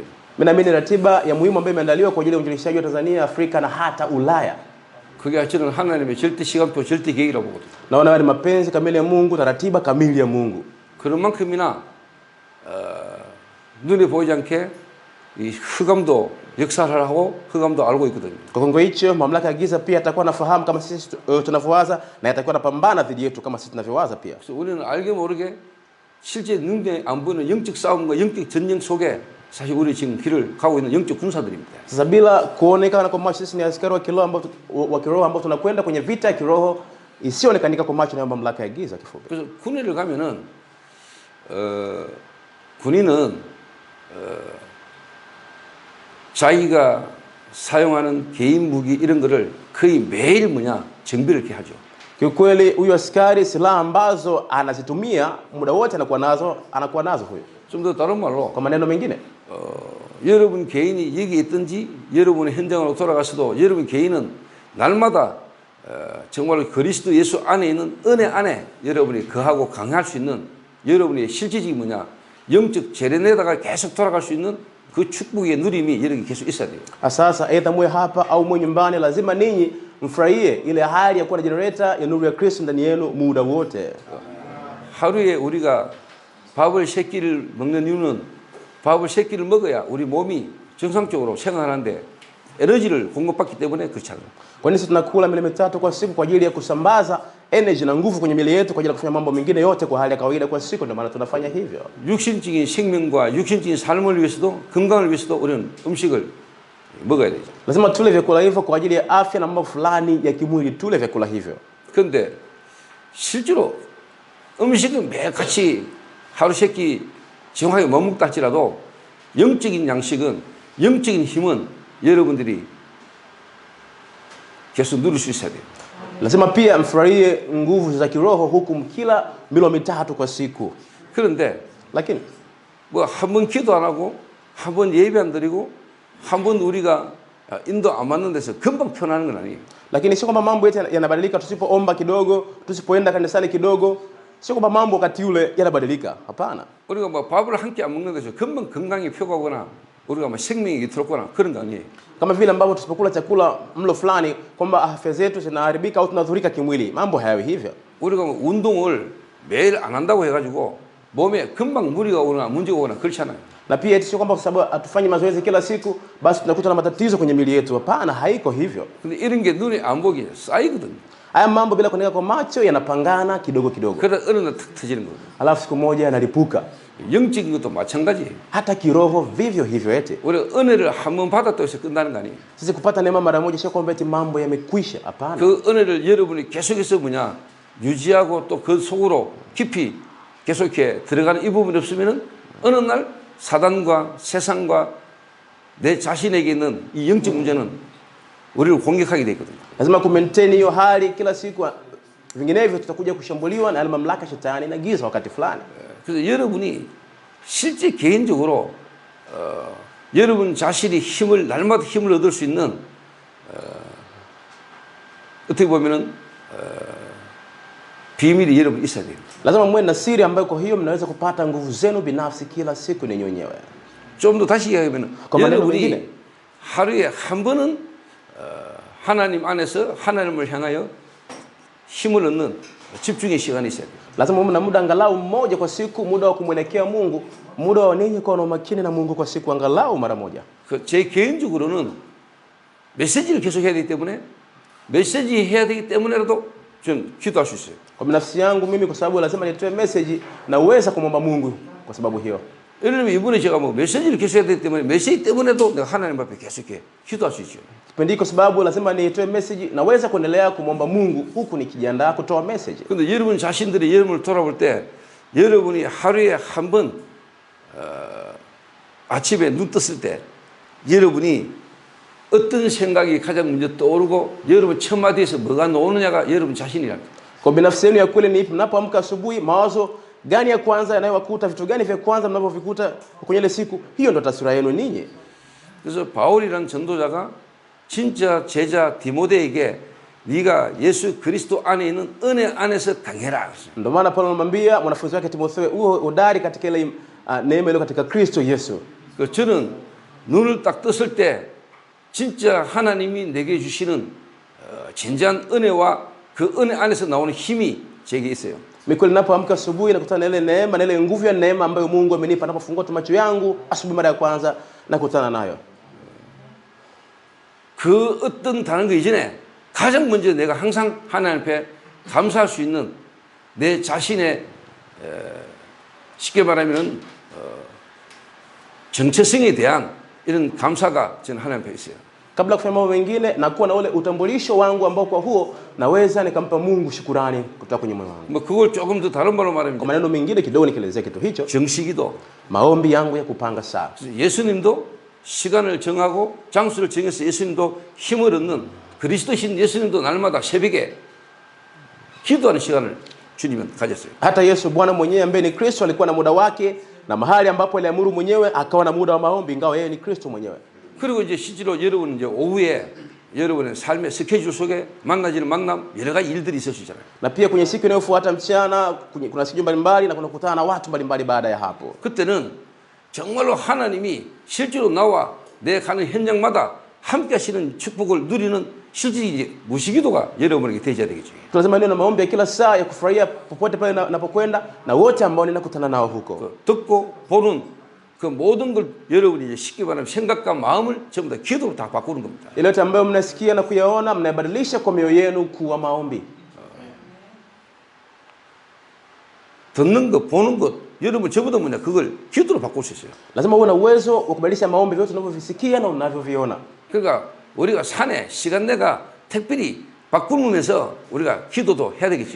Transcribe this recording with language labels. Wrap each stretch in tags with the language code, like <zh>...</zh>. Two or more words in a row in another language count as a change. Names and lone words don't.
<sw>Mimi naamini ratiba ya muhimu ambayo imeandaliwa kwa ajili ya uinjilishaji wa Tanzania, Afrika na hata Ulaya.</sw> <ko>그게 저는 하나님의 절대 시간표, 절대 계획이라고 보거든요.</ko> <sw>Naona ni mapenzi kamili ya Mungu na ratiba kamili ya Mungu.</sw> <ko>그런 만큼이나 눈에 보이지 않게 이 흑암도 역사를 하고 흑암도 알고 있거든요.</ko> <sw>Kwa kiwango hicho mamlaka ya giza pia atakuwa anafahamu kama sisi tunavyowaza na atakuwa anapambana dhidi yetu kama sisi tunavyowaza pia.</sw> <ko>그래서 우리는 알게 모르게 실제 능력이 안 보이는 영적 싸움과 영적 전쟁 속에 사실 우리 지금 길을 가고 있는 영적 군사들입니다.</ko> <sw>Sasa bila kuonekana kwa macho sisi ni askari wa kiroho ambao tunakwenda kwenye vita ya kiroho isiyoonekanika kwa macho na mamlaka ya giza kifupi.</sw> <ko>그래서 군대를 가면은 군인은 자기가 사용하는 개인 무기 이런 거를 거의 매일 정비를 이렇게 하죠.</ko> <sw>Kiukweli huyu askari silaha ambazo anazitumia muda wote anakuwa nazo huyo.</sw> <ko>좀 더 다른 말로</ko> <sw>Kwa maneno mengine,</sw> <ko>여러분 개인이 여기 있든지 여러분의 현장으로 돌아가서도 여러분 개인은 날마다 정말 그리스도 예수 안에 있는 은혜 안에 여러분이 거하고 강할 수 있는 여러분의 실질적인 영적 재련에다가 계속 돌아갈 수 있는 그 축복의 누림이 여러분이 계속 있어야 돼요.</ko> <sw>Sasa aidha mwe hapa au mwe nyumbani, lazima ninyi mfurahie ile hali ya kuwa na generator ya nuru ya Kristo ndani yenu muda wote.</sw> <ko>하루에 우리가 밥을 3끼를 먹는 이유는 밥을 3끼를 먹어야 우리 몸이 정상적으로 생활하는데 에너지를 공급받기 때문에 그렇잖아요.</ko> <sw>Kwa nini tunakula milo 3 kwa siku? Kwa ajili ya kusambaza energy na nguvu kwenye miili yetu kwa ajili ya kufanya mambo mengine yote kwa hali ya kawaida kwa siku, ndio maana tunafanya hivyo.</sw> <ko>육신적인 생명과 육신적인 삶을 위해서도 건강을 위해서도 우리는 음식을 먹어야 되죠.</ko> <sw>Lazima tule vyakula hivyo kwa ajili ya afya na mambo fulani ya kimwili, tule vyakula hivyo.</sw> <ko>그런데 실제로 음식은 매일같이 하루 3끼 정확하게 못 먹다 할지라도 영적인 양식은 영적인 힘은 여러분들이 계속 누릴 수 있어야 돼요.</ko> <sw>Lazima pia mfurahie nguvu za kiroho huku mkila milo 3 kwa siku.</sw> <ko>그런데</ko> <sw>Lakini</sw> <ko>뭐 한 번 기도 안 하고 한 번 예배 안 드리고 한 번 우리가 인도 안 맞는 데서 금방 편하는 건 아니에요.</ko> <sw>Lakini sio kwamba mambo yote yanabadilika tusipoomba kidogo, tusipoenda kanisani kidogo. Sio kwamba mambo wakati ule yanabadilika. Hapana.</sw> <ko>우리가 뭐 밥을 한 끼 안 먹는 데서 금방 건강이 펴가거나 우리가 뭐 생명이 들었거나 그런 거 아니에요.</ko> <sw>Kama vile ambavyo tusipokula chakula mlo fulani kwamba afya zetu zinaharibika au tunadhurika kimwili. Mambo hayawi hivyo.</sw> <ko>우리가 뭐 운동을 매일 안 한다고 해가지고 몸에 금방 무리가 오거나 문제가 오거나 그렇잖아요.</ko> <sw>Na pia sio kwamba kwa sababu hatufanyi mazoezi kila siku basi tunakuta na matatizo kwenye miili yetu. Hapana, haiko hivyo.</sw> <ko>근데 이런 게 눈에 안 보기에 쌓이거든요.</ko> <sw>Haya mambo bila kuonekana kwa macho yanapangana kidogo kidogo.</sw> <ko>그러다 어느 날 탁 터지는 거예요.</ko> <sw>Alafu siku moja yanalipuka.</sw> <ko>영적인 것도 마찬가지예요.</ko> <sw>Hata kiroho vivyo hivyo eti.</sw> <ko>우리가 은혜를 한 번 받았다고 해서 끝나는 거 아니에요.</ko> <sw>Sisi kupata neema mara moja sio kwamba eti mambo yamekwisha. Hapana.</sw> <ko>그 은혜를 여러분이 계속해서 유지하고 또 그 속으로 깊이 계속 이렇게 들어가는 이 부분이 없으면은 어느 날 사단과 세상과 내 자신에게 있는 이 영적 문제는 우리를 공격하게 되거든요.</ko> <sw>Lazima kumaintain hiyo hali kila siku, vinginevyo tutakuja kushambuliwa na mamlaka shetani na giza wakati fulani.</sw> <ko>그래서 여러분이 실제 개인적으로 여러분 자신이 날마다 힘을 얻을 수 있는 어떻게 보면은 비밀이 여러분 있어야 돼요.</ko> <sw>Lazima mwe na siri ambayo kwa hiyo mnaweza kupata nguvu zenu binafsi kila siku ni wenyewe.</sw> <ko>좀 더 다시 얘기하면 여러분이 하루에 한 번은 하나님 안에서 하나님을 향하여 힘을 얻는 집중의 시간이 있어야 돼요.</ko> <sw>Lazima mwe na muda angalau mmoja kwa siku, muda wa kumwelekea Mungu, muda wa ninyi kuwa na umakini na Mungu kwa siku angalau mara moja.</sw> <ko>제 개인적으로는 메시지를 계속 해야 되기 때문에 메시지 해야 되기 때문에라도 좀 기도할 수 있어요.</ko> <sw>Kwa binafsi yangu mimi kwa sababu lazima nitoe message na uweza kumwomba Mungu kwa sababu hiyo.</sw> <ko>예를 들면 이번에 제가 뭐 메시지를 계속 해야 되기 때문에 메시지 때문에도 내가 하나님 앞에 계속 기도할 수 있죠.</ko> <sw>Kipindi kwa sababu lazima nitoe message na uweza kuendelea kumwomba Mungu huku nikijiandaa kutoa message.</sw> <ko>근데 여러분 자신들이 여러분을 돌아볼 때 여러분이 하루에 한 번 아침에 눈 떴을 때 여러분이 어떤 생각이 가장 먼저 떠오르고 여러분 첫 마디에서 뭐가 나오느냐가 여러분 자신이랍니다.</ko> <sw>Kwa binafsi yenu ya kweli ni mnapoamka asubuhi, mawazo gani ya kwanza yanayowakuta, vitu gani vya kwanza mnavyovikuta kwenye ile siku, hiyo ndo taswira yenu ninyi.</sw> <ko>그래서 바울이라는 전도자가 진짜 제자 디모데에게 네가 예수 그리스도 안에 있는 은혜 안에서 강해라.</ko> <sw>Ndio maana Paulo anamwambia mwanafunzi wake Timotheo uwe hodari katika ile neema ile katika Kristo Yesu.</sw> <ko>그 저는 눈을 딱 떴을 때 진짜 하나님이 내게 주시는 진지한 은혜와 그 은혜 안에서 나오는 힘이 제게 있어요.</ko> <sw>Mimi ninapoamka asubuhi nakutana na ile neema na ile nguvu ya neema ambayo Mungu amenipa ninapofungua macho yangu asubuhi mara ya kwanza nakutana nayo.</sw> <ko>그 어떤 다른 거 이전에 가장 먼저 내가 항상 하나님 앞에 감사할 수 있는 내 자신의 쉽게 말하면 정체성에 대한 이런 감사가 저는 하나님 앞에 있어요.</ko> <sw>Kabla kufanya mambo mengine na kuwa na ule utambulisho wangu ambao kwa huo naweza nikampa Mungu shukrani kutoka kwenye moyo wangu.</sw> <ko>뭐 그걸 조금 더 다른 말로 말하면</ko> <sw>Kwa maneno mengine kidogo nikielezea kitu hicho,</sw> <ko>정식이도</ko> <sw>maombi yangu ya kupanga saa.</sw> <ko>예수님도 시간을 정하고 장소를 정해서 예수님도 힘을 얻는 그리스도신 예수님도 날마다 새벽에 기도하는 시간을 주님은 가졌어요.</ko> <sw>Hata Yesu Bwana mwenyewe ambaye ni Kristo alikuwa na muda wake na mahali ambapo aliamuru mwenyewe akawa na muda wa maombi ingawa yeye ni Kristo mwenyewe.</sw> <ko>그리고 이제 실제로 여러분 이제 오후에 여러분의 삶의 스케줄 속에 만나지는 만남 여러 가지 일들이 있을 수 있잖아요.</ko> <sw>Na pia kwenye siku inayofuata mchana kuna siku mbalimbali na kunakutana na watu mbalimbali baada ya hapo.</sw> <ko>그때는 정말로 하나님이 실제로 나와 내 가는 현장마다 함께 하시는 축복을 누리는 실질이 무시기도가 여러분에게 되어야 되겠죠.</ko> <sw>Tunasema neno maombi ya kila saa ya kufurahia popote pale napokwenda na wote ambao ninakutana nao huko.</sw> <ko>듣고 보는 그 모든 걸 여러분이 이제 쉽게 말하면 생각과 마음을 전부 다 기도로 다 바꾸는 겁니다.</ko> <sw>Ile yote ambayo mnasikia na kuyaona mnabadilisha kwa mioyo yenu kuwa maombi.</sw> <ko>듣는 것, 보는 것, 여러분 저보다 뭐냐 그걸 기도로 바꿀 수 있어요.</ko> <sw>Lazima uwe na uwezo wa kubadilisha maombi vyote unavyovisikia na unavyoviona.</sw> <ko>그러니까 우리가 산에 시간 내가 특별히 바꾸면서 우리가 기도도 해야 되겠죠.</ko>